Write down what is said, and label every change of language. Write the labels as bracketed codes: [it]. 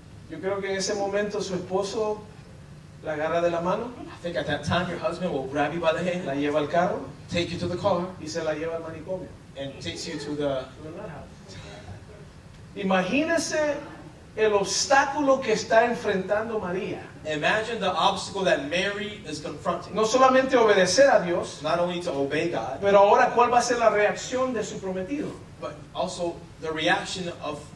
[es] Yo creo que en ese momento su esposo la agarra de la mano, [en] I think at that time your husband will grab you by the hand, [es] la lleva al carro [en] take you to the car, [es] y se la lleva al manicomio. [en] and takes you to the... [es] Imagínese el obstáculo que está enfrentando María. [en] Imagine the obstacle that Mary is confronting. [es] No solamente obedecer a Dios, [en] Not only to obey God, [es] pero ahora cuál va a ser la reacción de su prometido, [en] but also the reaction of